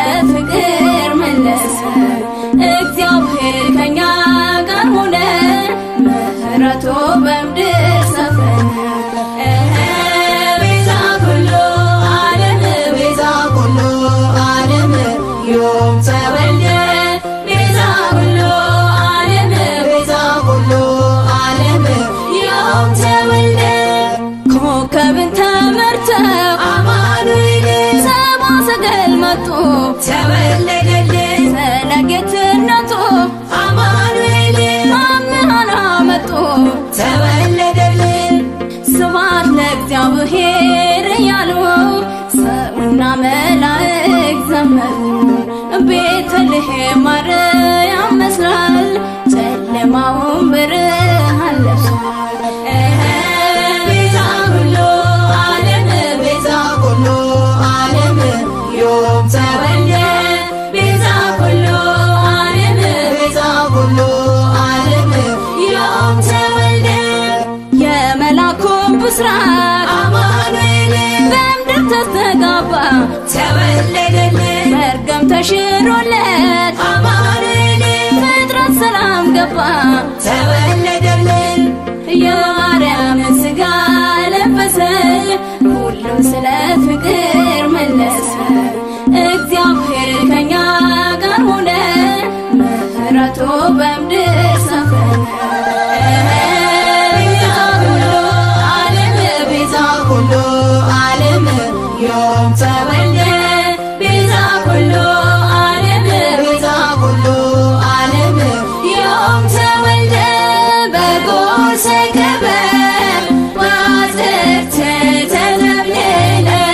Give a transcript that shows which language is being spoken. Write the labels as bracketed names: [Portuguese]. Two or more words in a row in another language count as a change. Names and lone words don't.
[Amharic] ፍቅር መለሰ። እግዚአብሔር ከኛ ጋር ሆነ ምሕረቱ በምድር ሰፈነ። [Geez] ቤዛ ኩሉ ዓለም ቤዛ ኩሉ ዓለም ዮም ተወልደ ቤዛ ኩሉ ዓለም ቤዛ ኩሉ ዓለም ዮም ተወልደ። [Amharic] ኮከብን ተመርተው አማኑኤል ሰብአ ሰገል መጡ ተወለደልን። ስለ ጌትነቱ አማኑኤል መምህራን መጡ ተወለደልን። [Geez] ስብሐት ለእግዚአብሔር [Amharic] እያሉ ሰውና መላእክት ዘመሩ። ቤተልሔም ማርያም መስሏል ጨለማውን ብርሃን [Geez] ለብሷል። ቤዛ ኩሉ ዓለም ቤዛ ኩሉ ዓለም ዮም ተወልደ ቤዛ ኩሉ ዓለም ቤዛ ኩሉ ዓለም ዮም ተወልደ። [Amharic] የመልአኩ ብስራት አማኑኤል በምድር ተስተጋባ ተወለደልን። መርገም ተሽሮለት አማኑኤል ፍጥረት ሰላም ገባ ተወለደልን። የማርያምን ሥጋ ለበሰ ሁሉም ስለ ፍቅር መለሰ። እግዚአብሔር ከኛ ጋር ሆነ ምሕረቱ በምድር ሰፈነ። [Geez] ቤዛ ኩሉ ዓለም ቤዛ ኩሉ ዓለም ዮም ተወልደ ቤዛ ኩሉ ዓለም ቤዛ ኩሉ ዓለም ዮም ተወልደ። በጎል ሰከበ ወአዝርዕት ተዘብለላ